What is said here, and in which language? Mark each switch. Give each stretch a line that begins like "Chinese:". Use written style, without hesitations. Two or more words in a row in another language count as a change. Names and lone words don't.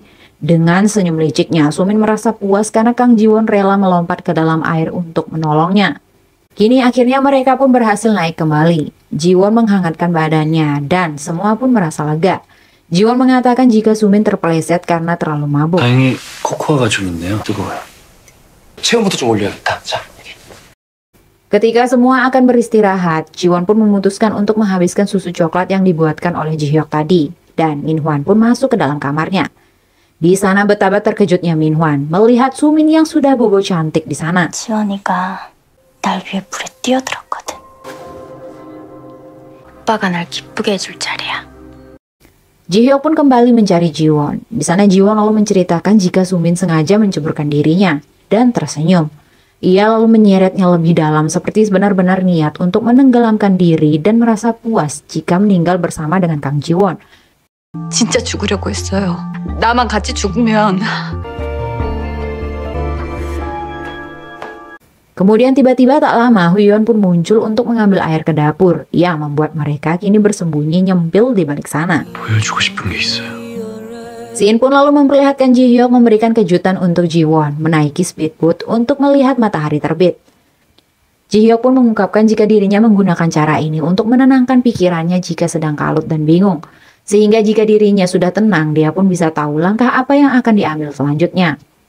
Indonesian: Dengan senyum liciknya, Sumin merasa puas karena Kang Ji-won rela melompat ke dalam air untuk menolongnya. Kini akhirnya mereka pun berhasil naik kembali. Ji-won menghangatkan badannya dan semua pun merasa lega. Ji-won mengatakan jika Sumin terpeleset karena terlalu mabuk.
Korean: 다행히 코코아가 좀 있네요. 뜨거워요. 체온부터 좀 올려야겠다. 자.
Indonesian: Ketika semua akan beristirahat, Ji-won pun memutuskan untuk menghabiskan susu coklat yang dibuatkan oleh Ji-hyuk tadi. Dan Minhwan pun masuk ke dalam kamarnya. Di sana betapa terkejutnya Minhwan melihat Sumin yang sudah bobo cantik di sana.
Korean: 지원이가 날 위해 물에 뛰어들었거든 오빠가 날 기쁘게 해줄 자리야
Indonesian: Ji-hyuk pun kembali mencari Ji-won. Di sana Ji-won lalu menceritakan jika Sumin sengaja menceburkan dirinya dan tersenyum. Ia lalu menyeretnya lebih dalam seperti benar-benar niat untuk menenggelamkan diri dan merasa puas jika meninggal bersama dengan Kang Ji-won.
Korean: 진짜 죽으려고 했어요 나만 같이 죽으면
Indonesian: Kemudian tiba-tiba tak lama Huyeon pun muncul untuk mengambil air ke dapur yang membuat mereka kini bersembunyi nyempil di balik sana.
Korean: 보여주고 싶은 게 있어요.
Indonesian: Shin pun lalu memperlihatkan Ji-hyuk memberikan kejutan untuk Ji-won menaiki speedboat untuk melihat matahari terbit. Ji-hyuk pun mengungkapkan jika dirinya menggunakan cara ini untuk menenangkan pikirannya jika sedang kalut dan bingung. Sehingga jika dirinya sudah tenang, dia pun bisa tahu langkah apa yang akan diambil selanjutnya.